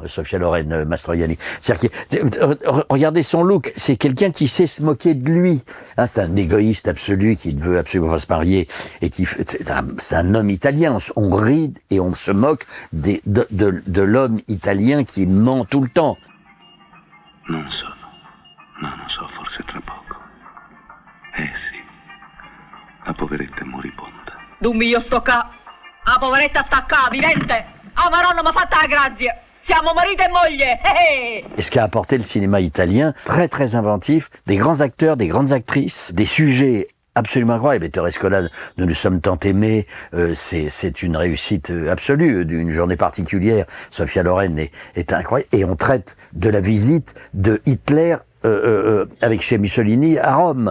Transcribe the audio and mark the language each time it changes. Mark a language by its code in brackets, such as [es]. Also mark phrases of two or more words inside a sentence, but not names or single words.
[fr] Sophia Loren, Mastroianni. C'est-à-dire regardez son look. C'est quelqu'un qui sait se moquer de lui. Hein, c'est un égoïste absolu qui ne veut absolument pas se marier et qui c'est un homme italien. On rit et on se moque de l'homme italien qui ment tout le temps. [it] Non so, forse tra poco. Sì, la poveretta è moribonda. Dummi io sto qua, la poveretta sta qua, vivente. Ah, Maronna m'ha fatta la grazia. Siamo marito e moglie. [fr] Et ce qu'a apporté le cinéma italien, très très inventif, des grands acteurs, des grandes actrices, des sujets absolument incroyable. Et Ettore Scola, Nous nous sommes tant aimés, c'est une réussite absolue, d'une journée particulière. Sophia Loren est incroyable. Et on traite de la visite de Hitler avec chez Mussolini à Rome.